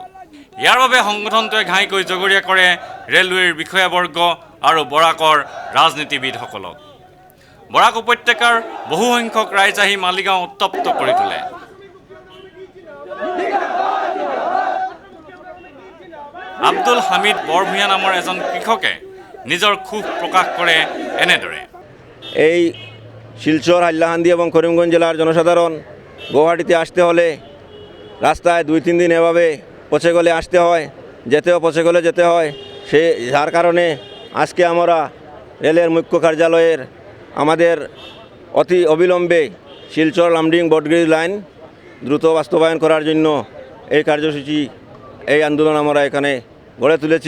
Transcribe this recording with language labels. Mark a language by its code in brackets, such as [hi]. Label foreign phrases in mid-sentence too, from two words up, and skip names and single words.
[as] ইয়াৰ বাবে সংগঠনটোৱে ঘাইকৈ জগৰীয়া কৰে ৰেলৱেৰ বিষয়াবৰ্গ আৰু বৰাকৰ ৰাজনীতিবিদসকলক। বৰাক উপত্যকাৰ বহুসংখ্যক ৰাইজ আহি মালিগাঁও উত্তপ্ত কৰি তোলে। আব্দুল হামিদ বৰভূঞা নামৰ এজন কৃষকে নিজৰ ক্ষোভ প্ৰকাশ কৰে এনেদৰে। [bn] এই শিলচর, হাইলাকান্দি এবং করিমগঞ্জ জেলার জনসাধারণ গুয়াহাটিতে আসতে হলে রাস্তায় 2-3 দিন এভাবে পচে গলে আসতে হয়, যেতেও পচে গলে যেতে হয়। যার কারণে আজকে আমরা রেলের মুখ্য কার্যালয়ের আমাদের অতি অবিলম্বে শিলচর লামডিং [en] broadgauge line [bn] দ্রুত বাস্তবায়ন করার জন্য এই কার্যসূচি, এই আন্দোলন আমরা এখানে গড়ে তুলেছি।